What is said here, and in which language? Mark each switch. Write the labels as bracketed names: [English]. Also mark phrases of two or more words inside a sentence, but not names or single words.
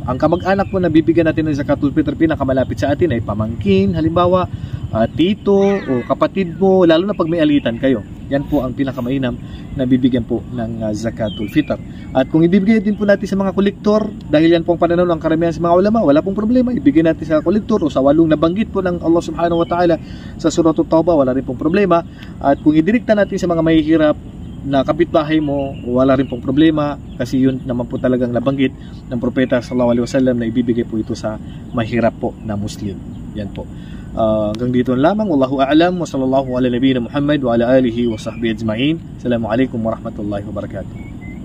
[Filipino] Ang kamag-anak mo na bibigyan natin ng [Arabic] زكاة الفطر, [Filipino] pinakamalapit sa atin ay pamangkin, halimbawa tito o kapatid mo, lalo na pag may alitan kayo. Yan po ang pinakamainam na bibigyan po ng [Arabic] زكاة الفطر. [Filipino] At kung ibibigay din po natin sa mga kolektor, dahil yan po ang pananaw ng karamihan sa mga ulama, wala pong problema, ibigay natin sa kolektor o sa 8 nabanggit po ng Allah [Arabic] سبحانه وتعالى [Filipino] sa surah At-Taubah, wala rin pong problema. At kung idirekta natin sa mga mahihirap na kapitbahay mo, wala rin pong problema, kasi yun naman po talagang nabanggit ng Propeta [Arabic] صلى الله عليه وسلم [Filipino] na ibibigay po ito sa mahirap po na Muslim. Yan po. Hanggang dito lamang. [Arabic] والله أعلم وصلى الله على نبينا محمد وعلى آله وصحبه أجمعين. السلام عليكم ورحمة الله وبركاته.